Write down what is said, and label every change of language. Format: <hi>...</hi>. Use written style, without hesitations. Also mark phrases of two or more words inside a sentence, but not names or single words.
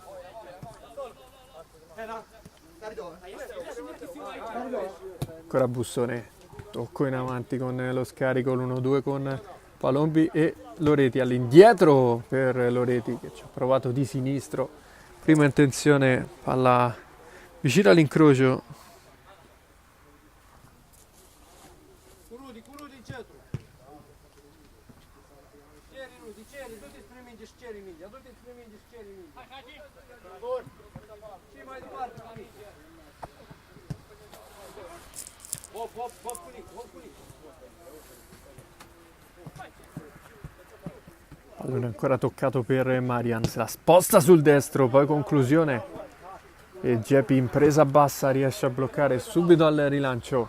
<it>Ancora Bussone, tocco in avanti con lo scarico, l'1-2 con Palombi e Loreti all'indietro per Loreti che ci ha provato di sinistro. Prima intenzione, palla vicino all'incrocio.</it> <ro>Cu Rudi în centru. Ceri, du-te spre minge și ceri mingea. Și mai departe, Punic. Hop, Punic.</ro> <it>Pallone ancora toccato per Marian, se la sposta sul destro, poi conclusione e Geppi in presa bassa riesce a bloccare subito al rilancio.</it>